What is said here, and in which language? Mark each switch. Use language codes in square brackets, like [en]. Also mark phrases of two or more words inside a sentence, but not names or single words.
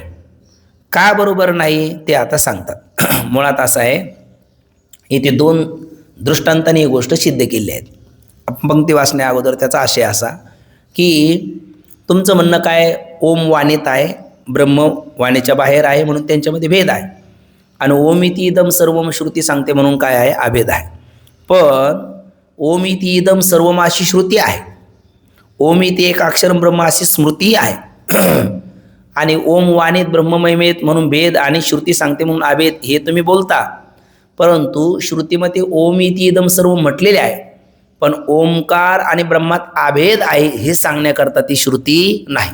[mr] का बरोबर नाही ते आता सांगतात. मुळात असं आहे इथे 2 दृष्टांतांनी ही गोष्ट सिद्ध केली आहे. पंक्ती वाचण्या अगोदर त्याचा आशय असा की तुमचं म्हणणं काय ओम वाणीत आहे ब्रह्म वाणीच्या बाहेर आहे म्हणून त्यांच्यामध्ये भेद आहे. आणि [sa] ओमिति इदम सर्वम [mr] श्रुती सांगते म्हणून काय आहे अभेद आहे. पण [sa] ओमिति इदम सर्वम [mr] अशी श्रुती आहे. [sa] ओमिति एक अक्षर ब्रह्म [mr] अशी स्मृती आहे. आणि ओम वाणीत ब्रह्ममयमेत म्हणून भेद आणि श्रुती सांगते म्हणून अभेद हे तुम्ही बोलता. परंतु श्रुतीमध्ये [sa] ओमिति इदम सर्व [mr] म्हटलेले आहे पण ओमकार आणि ब्रह्मात अभेद आहे हे सांगण्याकरता ती श्रुती नाही.